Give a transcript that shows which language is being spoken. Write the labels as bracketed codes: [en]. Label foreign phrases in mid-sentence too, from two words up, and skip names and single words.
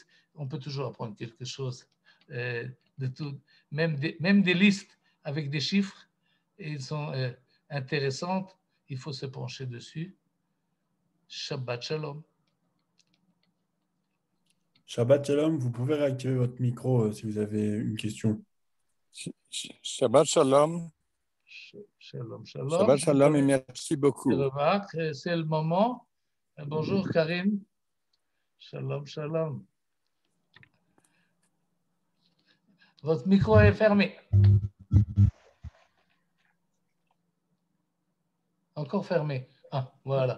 [fr] On peut toujours apprendre quelque chose de tout, même des listes avec des chiffres. Et ils sont intéressantes. Il faut se pencher dessus. [he] שבת שלום. שבת שלום, [fr] vous pouvez réactiver votre micro si vous avez une question. [he] שבת שלום. שלום, שלום. שבת שלום [fr] et merci beaucoup. C'est le moment. Bonjour Karine. [he] שלום, שלום. [fr] Votre micro est fermé. Encore fermé. Ah, voilà.